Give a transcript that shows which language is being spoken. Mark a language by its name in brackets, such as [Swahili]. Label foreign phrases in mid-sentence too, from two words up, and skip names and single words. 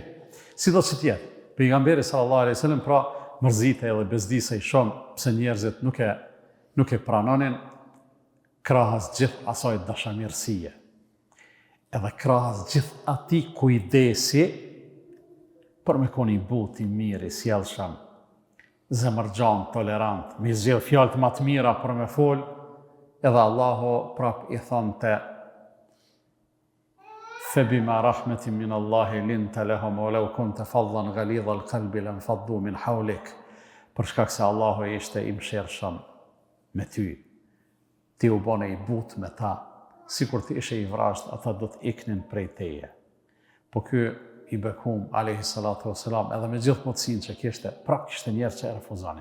[Albanian] Si do që tjetë, pejgamberi [Arabic] صلى الله عليه وسلم [Albanian] pra mërzite edhe bezdisej shumë, pse njerëzit nuk e pranonin krahas gjithë asaj dashamirësie. Edhe krahas gjithë ati kujdesi për me koni buti, mirë, i sjellshëm, zemërgjan, tolerant, me zgjedh fjalët më të mira për me fol, edhe Allahu prap i thonte [Arabic] فبما رحمة من الله لنت لهم ولو كنت فظا غليظ القلب لانفضوا من حولك. [Albanian] Për shkak se Allahu ishte i mëshirshëm me ty. Ti u bone i butë me ta, sikur ti ishe i vrasht, ata do të iknin prej teje. Po ky i bekum, [Arabic] عليه الصلاة والسلام, [Albanian] edhe me gjithë mundësinë që kishte, prap kishte njerëz që e refuzonin.